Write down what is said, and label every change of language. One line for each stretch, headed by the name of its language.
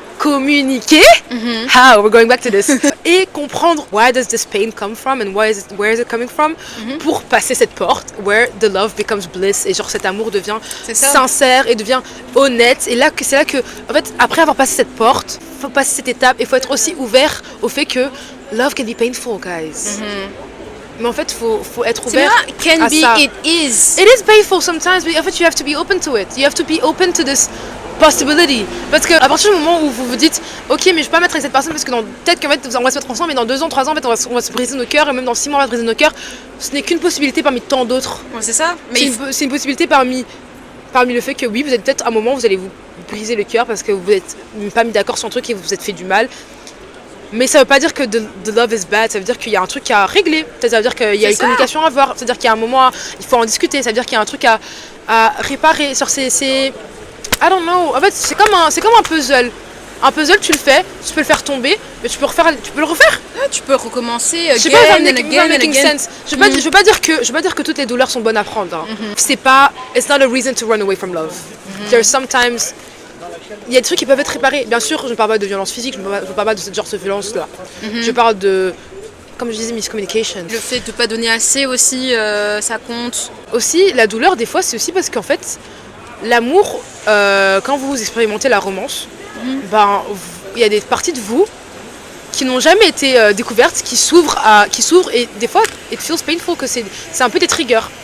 French: communiquer,
English: how, we're going back to this,
French: et comprendre
English: where does this pain come from and where is it coming from,
French: pour passer cette porte
English: where the love becomes bliss,
French: et genre cet amour devient sincère et devient honnête, et là c'est là que en fait après avoir passé cette porte, faut passer cette étape, il faut être aussi ouvert au fait que
English: love can be painful, guys.
French: Mais en fait, faut être ouvert à ça.
English: It is. It is painful sometimes, but
French: en fait,
English: you have to be open to it. You have to be open to this possibility.
French: Parce que à partir du moment où vous vous dites, ok, mais je vais pas mettre avec cette personne parce que peut-être qu'en fait, on va se mettre ensemble, mais dans 2 ans, 3 ans, en fait, on va se briser nos cœurs, et même dans 6 mois, on va se briser nos cœurs. Ce n'est qu'une possibilité parmi tant d'autres. Ouais, c'est ça. Mais c'est une possibilité parmi le fait que oui, vous êtes peut-être à un moment, vous allez vous briser le cœur parce que vous n'êtes pas mis d'accord sur un truc et vous vous êtes fait du mal. Mais ça veut pas dire que
English: the love is bad,
French: ça veut dire qu'il y a un truc à régler, ça veut dire qu'il y a une communication à avoir, ça veut dire qu'il y a un moment, il faut en discuter, ça veut dire qu'il y a un truc à réparer. Sur
English: I don't know,
French: en fait c'est comme un puzzle. Un puzzle, tu le fais, tu peux le faire tomber, mais tu peux le refaire. Ah, tu peux recommencer Je sais pas, sense. Je veux pas dire que toutes les douleurs sont bonnes à prendre. Hein. C'est pas,
English: it's not a reason to run away from love. There's sometimes,
French: il y a des trucs qui peuvent être réparés. Bien sûr, je ne parle pas de violence physique, je ne parle pas de ce genre de violence-là. Je parle de, comme je disais, miscommunication. Le fait de ne pas donner assez aussi, ça compte. Aussi, la douleur, des fois, c'est aussi parce qu'en fait, l'amour, quand vous expérimentez la romance, ben, il y a des parties de vous qui n'ont jamais été découvertes, qui s'ouvrent et des fois,
English: it feels painful,
French: que c'est un peu des triggers.